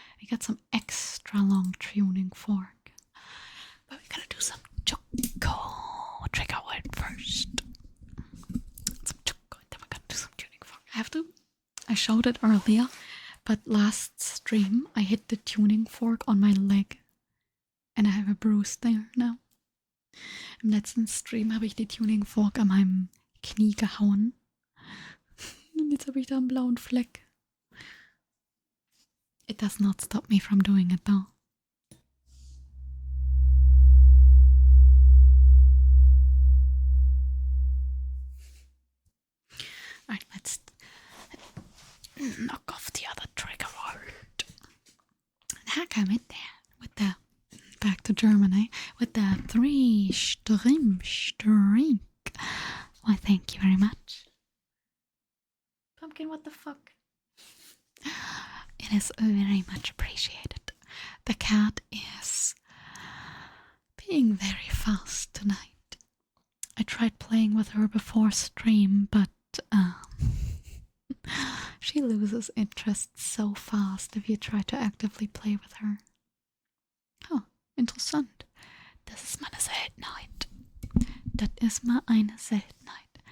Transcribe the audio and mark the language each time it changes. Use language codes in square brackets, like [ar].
[en] We got some extra long tuning fork. But we gotta do some choco trigger word first. Some choco, and then we're gonna do some tuning fork. I showed it earlier, but last stream I hit the tuning fork on my leg. And I have a bruise there now. [de] Im letzten Stream habe ich die Tuning Fork an meinem Knie gehauen. Und jetzt habe ich da einen blauen Fleck. [en] It does not stop me from doing it though. Alright, let's knock off the other trigger word. Hacker with the back to Germany with the 3 Strink. Why, thank you very much. Pumpkin, what the fuck? It is very much appreciated. The cat is being very fast tonight. I tried playing with her before stream, but she loses interest so fast if you try to actively play with her. [de] Oh, interessant. Das ist meine Seltenheit. Das ist mal eine Seltenheit.